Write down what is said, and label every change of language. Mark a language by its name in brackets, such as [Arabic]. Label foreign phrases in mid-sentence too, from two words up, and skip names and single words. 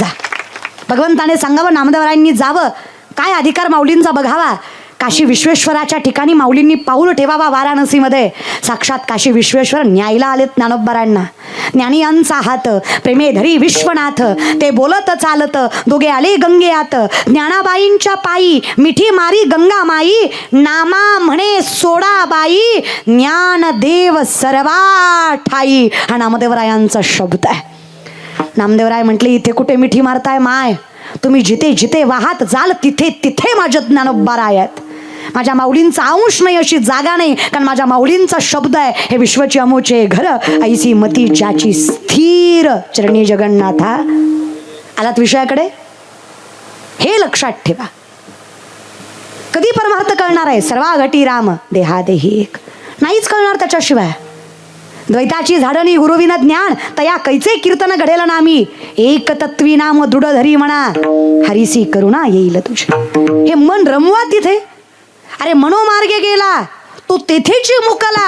[Marathi] भगवंताने सांगावं नामदेवरायांनी जावं. काय अधिकार माऊलींचा बघावा. काशी विश्वेश्वराच्या ठिकाणी माऊलींनी पाऊल ठेवावा. वाराणसीमध्ये साक्षात काशी विश्वेश्वर न्यायला आलेत ज्ञानोबरायांना. ज्ञानियांचा हात प्रेमे धरी विश्वनाथ. ते बोलत चालत दोघे आले गंगेयात. ज्ञानाबाईंच्या पायी मिठी मारी गंगा माई. नामा म्हणे सोडाबाई, ज्ञानदेव सर्वा ठाई. हा नामदेवरायांचा शब्द आहे. नामदेवराय म्हटले इथे कुठे मिठी मारताय माय, तुम्ही जिथे जिथे वाहत जाल तिथे तिथे माझे ज्ञानोबराय आहेत. माझ्या माऊलींचा अंश नाही अशी जागा नाही, कारण माझ्या माऊलींचा शब्द आहे. हे विश्वची अमोचे घर ऐसी मती ज्याची स्थिर चरणी जगन्नाथा. आलात विषयाकडे? हे लक्षात ठेवा. कधी परमार्थ कळणार आहे? सर्वा घटी राम देहादेही एक. नाहीच कळणार त्याच्याशिवाय. द्वैताची झाडणी गुरुविन ज्ञान तया कैचे कीर्तन घडेल नामी. एक तत्वी नाम दृढ धरी म्हणा हरिसी करुणा येईल तुझी. हे मन रमवा तिथे. अरे मनोमार्गे गेला तो तेथेची मुकला.